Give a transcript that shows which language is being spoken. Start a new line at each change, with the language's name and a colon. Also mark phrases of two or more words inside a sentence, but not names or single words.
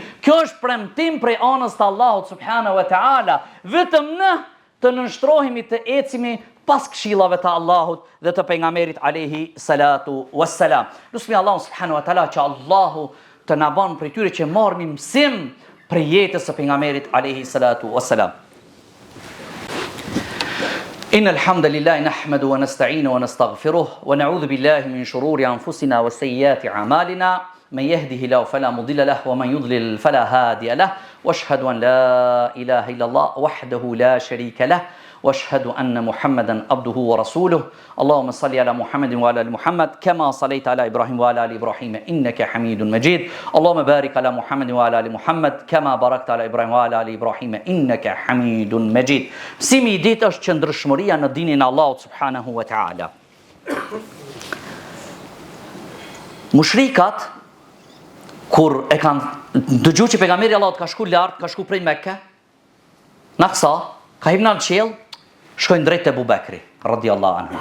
Albanian: Kjo është premtim prej anës të Allahut
Arabic: سبحانه وتعالى.
Albanian: Vetëm ne të nënshtrohemi të ecimi pas këshillave të Allahut dhe të pejgamberit
Arabic: عليه الصلاة والسلام.
Albanian: Lusmi Allahu
Arabic: سبحانه وتعالى
Albanian: që Allahu të na bën prej tyre që marrim mësim për jetës së pejgamberit
Arabic: عليه الصلاة والسلام. إن الحمد لله نحمده ونستعينه ونستغفره ونعوذ بالله من شرور أنفسنا وسيئات أعمالنا. من يهده الله فلا مضل له ومن يضلل فلا هادي له واشهد ان لا اله الا الله وحده لا شريك له واشهد ان محمدا عبده ورسوله اللهم صل على محمد وعلى ال محمد كما صليت على ابراهيم وعلى ال ابراهيم انك حميد مجيد اللهم بارك على محمد وعلى ال محمد كما باركت على ابراهيم وعلى ال ابراهيم انك حميد مجيد.
Albanian: Mësimi i ditë është qëndrueshmëria në dinin e Allahut
Arabic: سبحانه وتعالى.
Albanian: Mushrikat kur e kanë dëgjuar që pejgamberi Allahut ka shku lart, ka shku prej Mekke, naksa, ka hyrë në qiell, shkojnë drejt te Abu Bekri
Arabic: رضي الله عنه.